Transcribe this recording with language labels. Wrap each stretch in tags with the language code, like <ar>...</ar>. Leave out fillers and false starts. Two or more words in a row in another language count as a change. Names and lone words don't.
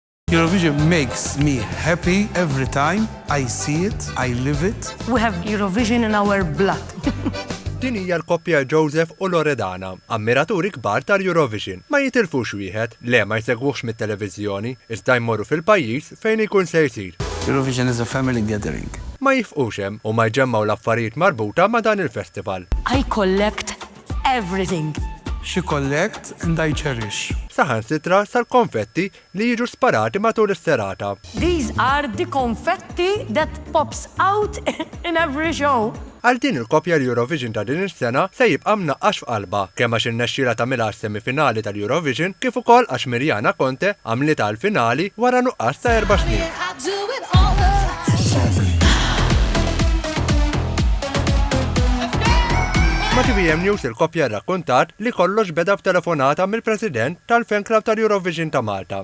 <en>Eurovision makes me happy every time I see it, I live it. We have Eurovision in our blood.</en> <mt>Din hija l-koppja Joseph u Loredana, ammiraturi kbar tal-Eurovision. Ma jitilfux wieħed, le ma jsegwux mit-televiżjoni, iżda jmorru fil-pajjiż fejn ikun se jsir.</mt> <en>Eurovision is a family gathering.</en> <mt>Ma jifqux hemm u ma jġemmaw l-affarijiet marbuta ma' dan il-festival.</mt> <en>I collect everything. She collect and I cherish.</en> <mt>Saħansitra sal-konfetti li jiġu sparati matul is-serata.</mt> <en>These are the confetti that pops out in every show.</en> <mt>Għal din il-koppja l-Eurovision ta' din is-sena se jibqa' mnaqqax f'qalba kemm għax innexxiela tagħmilha għas-semifinali tal-Eurovision kif ukoll għax Mirjana Conte għamlitha għall-finali wara nuqqas ta' 4 snin. Ma' TVM News il-koppja rrakkuntat li kollox beda b'telefonata mill-President tal-Fan Club tal-Eurovision ta' Malta.</mt>